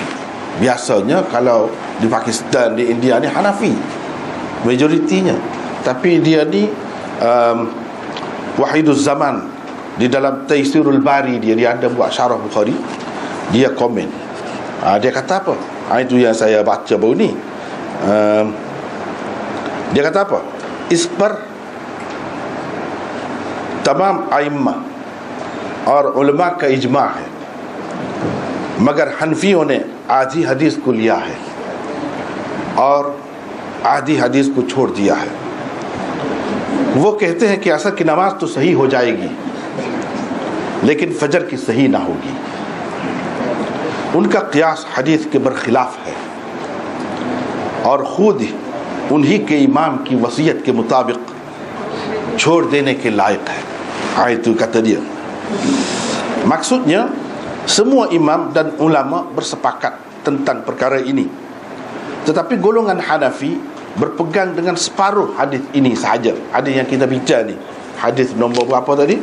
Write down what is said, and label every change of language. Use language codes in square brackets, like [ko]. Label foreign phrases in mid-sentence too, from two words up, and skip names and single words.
[ms] Biasanya kalau di Pakistan, di India ni Hanafi majoritinya, tapi dia ni Wahiduz Zaman di dalam Taisirul Bari dia ada buat syarah Bukhari. Dia komen, dia kata apa? Itu yang saya baca baru ni. Dia kata apa? [hi] इस पर तमाम आइम्मा और उलमा का इजमा है, मगर हनफियों ने आधी हदीस को लिया है और आधी हदीस को छोड़ दिया है। वो कहते हैं कि असर की नमाज तो सही हो जाएगी लेकिन फजर की सही ना होगी। उनका क़ियास हदीस के बरखिलाफ है और ख़ुद उन्हीं के इमाम की वसीयत के मुताबिक छोड़ देने के लायक है। [ms] Itu kata dia. Maksudnya semua imam dan ulama bersepakat tentang perkara ini, tetapi golongan Hanafi berpegang dengan separuh hadis ini sahaja. Hadis yang kita bincang ni, hadis nombor berapa tadi?